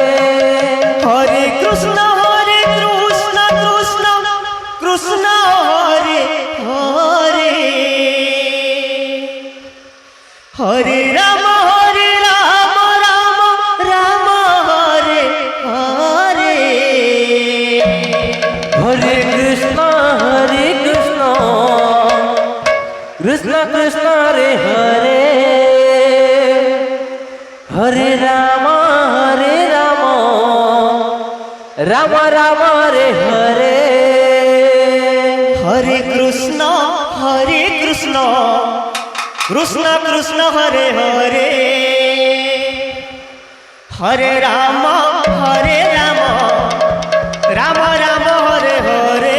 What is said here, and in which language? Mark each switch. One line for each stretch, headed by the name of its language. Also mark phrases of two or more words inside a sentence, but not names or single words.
Sanskrit: হরে কৃষ্ণ কৃষ্ণ কৃষ্ণ হরে হরে হরে রাম রাম রাম হরে হরে হরে কৃষ্ণ কৃষ্ণ কৃষ্ণ রে হরে হরে রাম রাম রাম রে হরে হরে কৃষ্ণ কৃষ্ণ কৃষ্ণ হরে হরে হরে রাম রাম রাম হরে হরে